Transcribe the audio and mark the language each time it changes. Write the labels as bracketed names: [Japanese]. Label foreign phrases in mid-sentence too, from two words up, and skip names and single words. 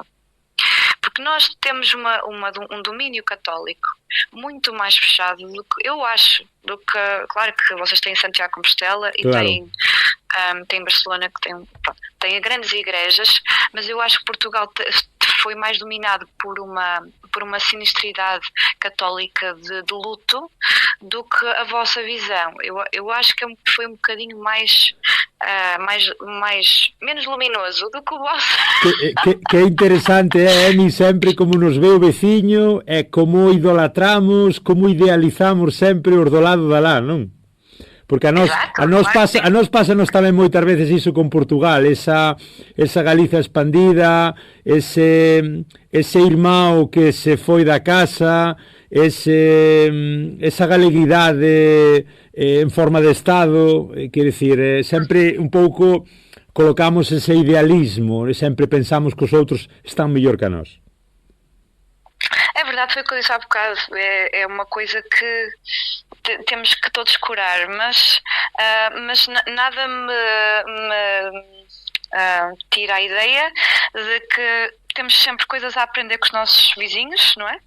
[Portuguese] Porque nós temos um domínio católico muito mais fechado do que eu acho, claro que vocês têm Santiago de Compostela e tem Barcelona, que tem grandes igrejas, mas eu acho que Portugal foi mais dominado por uma sinistridade católica de luto do que a vossa visão. Eu acho que foi um bocadinho menos luminoso do que o vosso. Que é interessante, [Galician] Emi, sempre como nos ve o veciño e como idolatramos, como idealizamos sempre os do lado da lá, non? Porque a nós pásanos tamén moitas veces iso con Portugal, esa Galiza expandida, ese irmão que se foi da casa, esa galeguidade en forma de Estado, quer dicir, sempre un pouco colocamos ese idealismo, e sempre pensamos que os outros están mellor que a nós. [Portuguese] É verdade, foi o que eu disse há bocado. É uma coisa que temos que todos curar, mas nada me tira a ideia de que temos sempre coisas a aprender com os nossos vizinhos, não é?